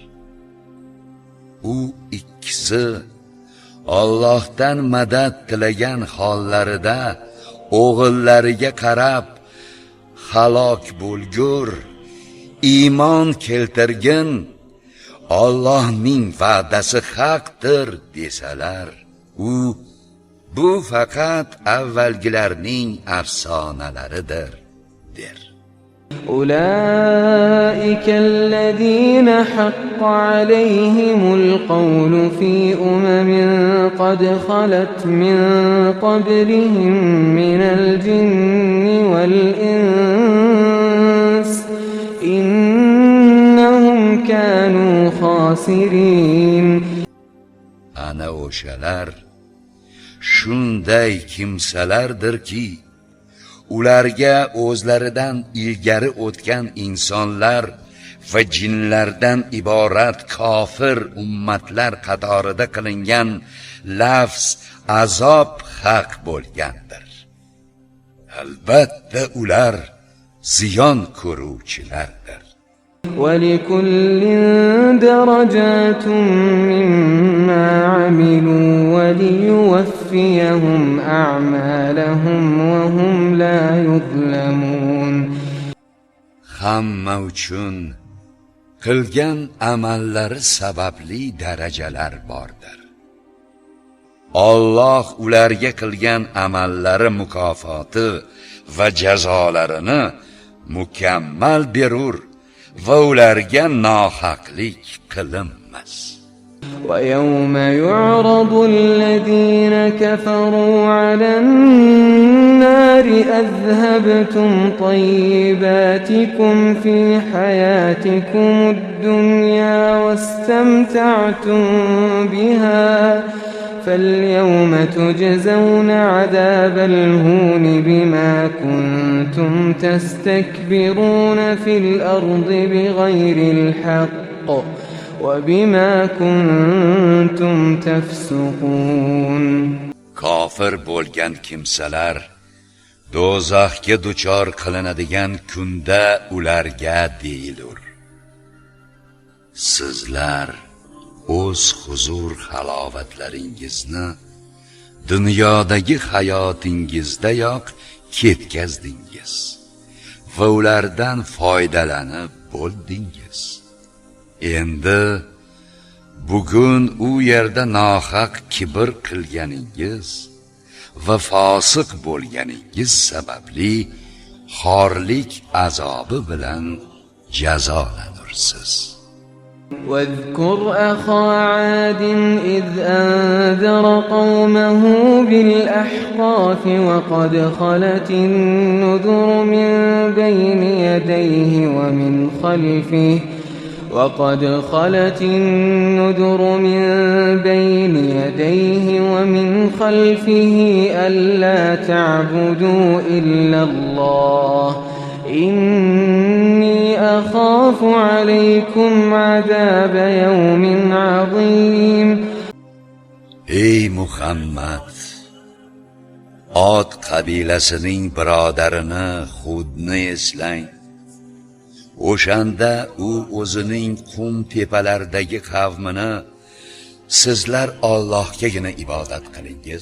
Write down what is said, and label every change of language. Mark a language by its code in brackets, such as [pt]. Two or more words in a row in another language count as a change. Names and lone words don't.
[uz] U ikkisi Allohdan madad tilagan hollarida o'g'illariga qarab halok bo'lgur, iymon keltirgin, Allohning va'dasi haqdir desalar, bu faqat avvalgilarning afsonalaridir der. [ar] أولئك الذين حق عليهم القول في قد خلت من قبلهم من الجن والإنس إنهم كانوا خاسرين. [uz] Ana o'shalar shunday kimsalardirki, ularga o'zlaridan ilgari o'tgan insonlar va jinlardan iborat kofir ummatlar qatorida qilingan lafz azob haq bo'lgandir. Albatta ular ziyon ko'ruvchilardir. [ar] وَلِكُلٍّ دَرَجَاتٌ مِّمَّا عَمِلُوا وَلِيُوَفِّيَهُمْ أَعْمَالَهُمْ وَهُمْ لَا يُظْلَمُونَ. [uz] Hamma uchun qilgan amallari sababli darajalar bordir. Alloh ularga qilgan amallari mukofoti va jazolarini mukammal berur va ularga nohaqlik qilinmas. [ar] وَيَوْمَ يُعْرَضُ الَّذِينَ كَفَرُوا عَلَى النَّارِ أَذْهَبْتُمْ طَيِّبَاتِكُمْ فِي حَيَاتِكُمُ الدُّنْيَا وَاسْتَمْتَعْتُمْ بِهَا فَالْيَوْمَ تُجْزَوْنَ عَذَابَ الْهُونِ بِمَا كُنتُمْ تَسْتَكْبِرُونَ فِي الْأَرْضِ بِغَيْرِ الْحَقِّ وَبِمَا كُنتُمْ تَفْسُقُونَ. [uz] Kofir bo'lgan kimsalar do'zaxga duchor qilinadigan kunda ularga deyilur: sizlar o'z huzur halovatlaringizni dunyodagi hayotingizdayoq ketkazdingiz va ulardan foydalanib bo'ldingiz. Endi bugun u yerda nohaq kibr qilganingiz va fosiq bo'lganingiz sababli xorlik azobi bilan jazolanursiz. [ar] واذكر أخا عاد إذ أنذر قومه بالأحقاف وقد خلت النذر من بين يديه ومن خلفه ألا تعبدوا إلا الله إني أخاف عليكم عذاب يوم عظيم. [uz] Ey Muhammad, Od qabilasining birodarini Hudni eslang. O'shanda u o'zining qum tepalardagi qavmini sizlar Allohgagina ibodat qilingiz.